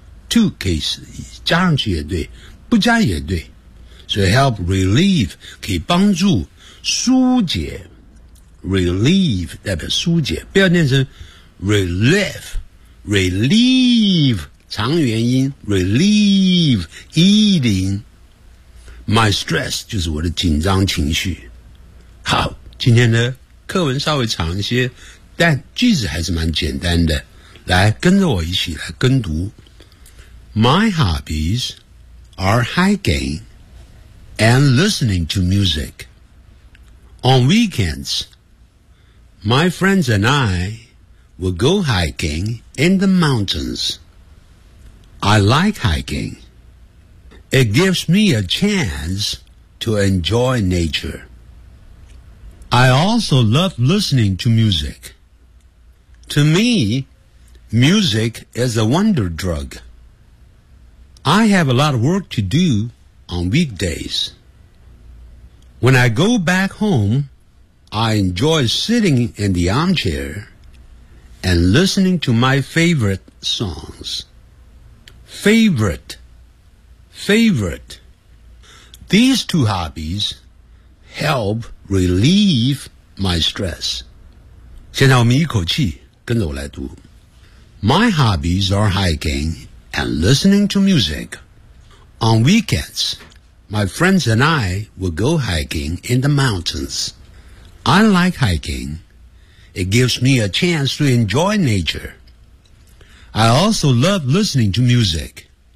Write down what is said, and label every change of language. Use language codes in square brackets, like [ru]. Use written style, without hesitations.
[zh] To case 加上去也对，不加也对，所以 [en] help relieve [zh] 可以帮助疏解 ，relieve 代表疏解，不要念成 relief， relieve 长元音 relieve e 的音。 [en] My stress [zh] 就是我的紧张情绪。好，今天的课文稍微长一些，但句子还是蛮简单的，来跟着我一起来跟读。 [en] My hobbies are hiking and listening to music. On weekends, my friends and I will go hiking in the mountains. I like hiking. It gives me a chance to enjoy nature. I also love listening to music. To me, music is a wonder drug. I have a lot of work to do on weekdays. When I go back home, I enjoy sitting in the armchair and listening to my favorite songs. Favorite, favorite. These two hobbies help relieve my stress. [zh] 现在我们一口气跟着我来读。 [en] My hobbies are hiking. And listening to music. On weekends, my friends and I will go hiking in the mountains. I like hiking. It gives me a chance to enjoy nature. I also love listening to music.